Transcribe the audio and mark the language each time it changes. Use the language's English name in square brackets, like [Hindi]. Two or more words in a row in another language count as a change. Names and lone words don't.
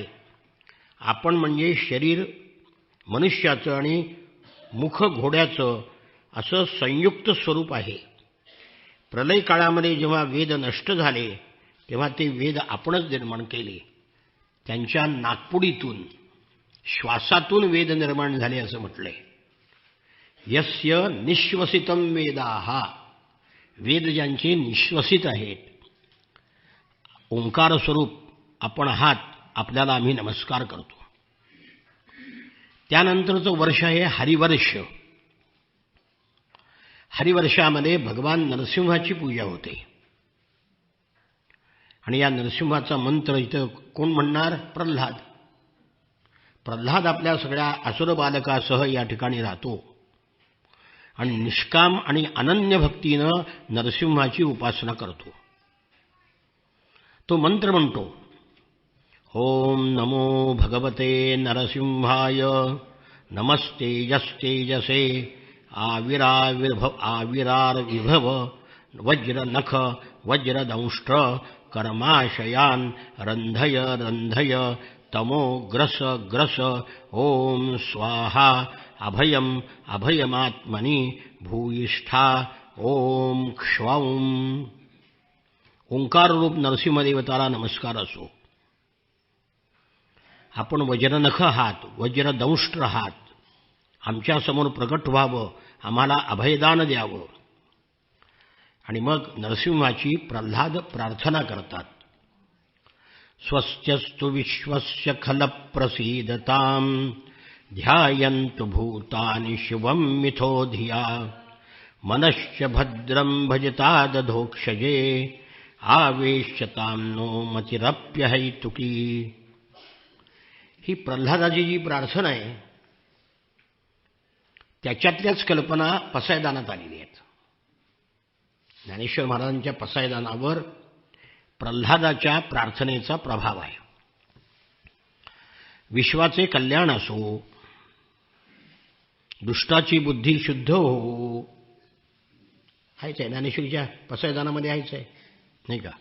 [Marathi] आपण म्हणजे शरीर मनुष्याचं आणि मुख घोड्याचं असं संयुक्त स्वरूप आहे. प्रलय काळामध्ये जेव्हा वेद नष्ट झाले तेव्हा ते वेद आपणच निर्माण केले. त्यांच्या नाकपुडीतून, श्वासातून वेद निर्माण झाले असं म्हटलंय. [Sanskrit] यस्य निश्वसितम वेदाः, [Marathi] वेद ज्यांचे निश्वसित आहेत. ओंकार स्वरूप आपण आहात, आपल्याला आम्ही नमस्कार करतो. त्यानंतरचं वर्ष आहे हरिवर्ष. हरिवर्षामध्ये भगवान नरसिंहाची पूजा होते आणि या नरसिंहाचा मंत्र इथं कोण म्हणणार? प्रल्हाद. प्रल्हाद आपल्या सगळ्या असुर बालकासह या ठिकाणी राहतो आणि निष्काम आणि अनन्य भक्तीनं नरसिंहाची उपासना करतो. तो मंत्र म्हणतो, [Sanskrit] ओम नमो भगवते नरसिंहाय, नमस्तेजस्तेजसे आविराविभव वज्रनख वज्रदंष्ट्र कर्माशयान रंधय रंधय तमो ग्रस ग्रस. ओम स्वाहा अभयम अभयमात्मनि भूयिष्ठा. ओम क्ष्वौम. [Marathi] ओंकार रूप नरसिंहदेवताला नमस्कार असो. आपण वज्रनख आहात, वज्रदंष्ट्र आहात. आमच्यासमोर प्रकट व्हावं, आम्हाला अभयदान द्यावं. आणि मग नरसिंहाची प्रल्हाद प्रार्थना करतात. [Sanskrit] स्वस्त्यस्तु विश्वस्य खल प्रसीदताम ध्यायन्तु भूतानि शिवं मिथो धिया मनश्च भद्रं भजतादधोक्षजे आवेश्यतां नो मतिरप्यहैतुकी. [Marathi] ही प्रल्हादाची जी प्रार्थना आहे त्याच्यातल्याच कल्पना पसायदानात आलेली आहेत. ज्ञानेश्वर महाराजांच्या पसायदानावर प्रल्हादाच्या प्रार्थनेचा प्रभाव आहे. विश्वाचे कल्याण असो, दुष्टाची बुद्धी शुद्ध हो, आहेच आहे ज्ञानेश्वरीच्या पसायदानामध्ये आहेच आहे, नाही का.